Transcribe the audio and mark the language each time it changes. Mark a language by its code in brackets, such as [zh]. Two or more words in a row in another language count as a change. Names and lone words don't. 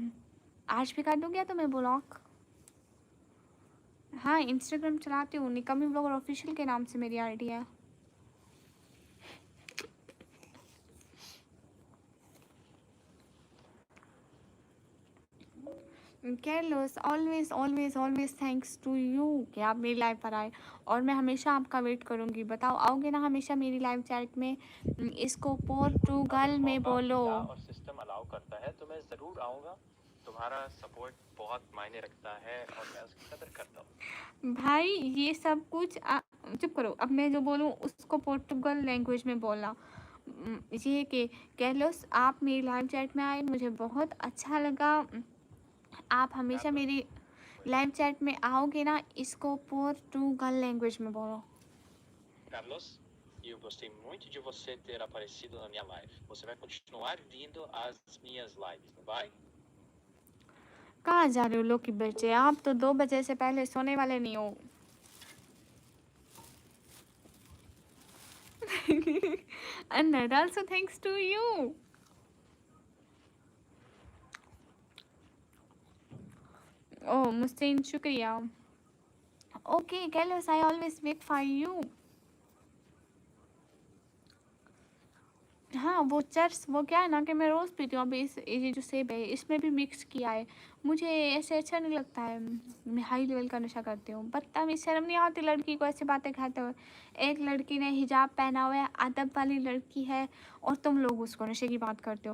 [hi] आज भी कर दूँगी तो मैं ब्लॉक. हाँ, इंस्टाग्राम चलाती हूँ, निकमी ब्लॉगर ऑफिशियल के नाम से मेरी आईडी है. कैर्लोस, [en] always always always thanks to you [hi] कि आप मेरी लाइव पर आए, और मैं हमेशा आपका वेट करूँगी। बताओ आओगे ना हमेशा मेरी [en] live chat [hi] में? इसको पोर्टुगल अगर में मौका बोलो। मिला और [en] system allow [hi] करता है तो मैं ज़रूर आऊँगा। तुम्हारा सपोर्ट बहुत मायने रखता है और मैं उसकी कदर करता हूँ। भाई ये सब कुछ चुप करो, अब मैं जो बोलूँ उसको पोर्टुगल लैंग्वेज में बोलना। ये कि कैर्लोस आप मेरी [en] live chat [hi] में आए, मुझे बहुत अच्छा लगा। आप हमेशा मेरी [en] live chat [hi] में आओगे ना, इसको पोर्टुगल लैंग्वेज में बोलो। [pt] Carlos, eu gostei muito de você ter aparecido na minha live. Você vai continuar vindo às minhas lives, não vai? [hi] कहाँ जा रहे हो लोग की बच्चे? आप तो 2 बजे से पहले सोने वाले नहीं हो। [en] And also thanks to you. [hi] Oh, मुस्तीन शुक्रिया। [en] Okay, Carlos, I always wait for you. [hi] हाँ वो चर्च, वो क्या है ना कि मैं रोज़ पीती हूँ। अभी इस ये जो सेब है इसमें भी मिक्स किया है, मुझे ऐसे अच्छा नहीं लगता है। मैं [en] high level [hi] का नशा करती हूँ। बदतमीज़, शर्म नहीं आती लड़की को ऐसी बातें खाते हुए? एक लड़की ने हिजाब पहना हुआ है, अदब वाली लड़की है, और तुम लोग उसको नशे की बात करते हो।